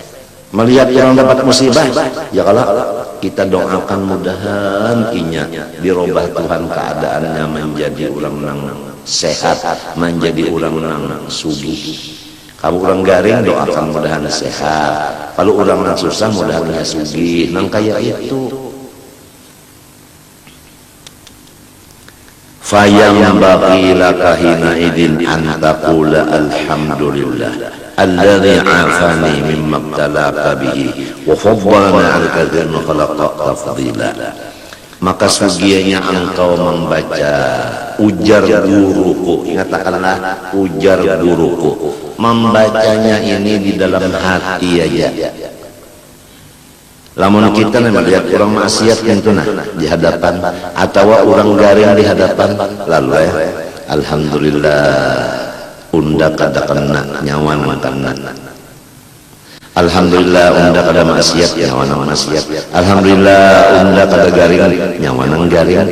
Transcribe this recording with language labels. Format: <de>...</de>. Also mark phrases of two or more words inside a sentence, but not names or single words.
<bjn>Melihat orang dapat musibah, ya kalau kita doakan mudahan inya dirubah Tuhan keadaannya menjadi orang nang sehat, menjadi orang nang sugih. Kalau orang garing doakan mudahan sehat, kalau orang nang susah mudahan sugih, nang kaya itu.</bjn> <ar>فينبغي لك حينئذ أن تقول الحمد لله الذي عافاني مما ابتلاك به وفضلنا على كثير من خلق تفضيلا.</ar> <bjn>Maka sugianya engkau membaca ujar guruku, ingatkanlah ujar guruku, membacanya ini di dalam hati aja. Lamun kita melihat orang maksiat itu di hadapan atau orang garing di hadapan, lalu alhamdulillah unda kada kena nyawan kena, alhamdulillah unda kada maksiat nyawan maksiat, alhamdulillah unda kada garing nyawan garing.</bjn>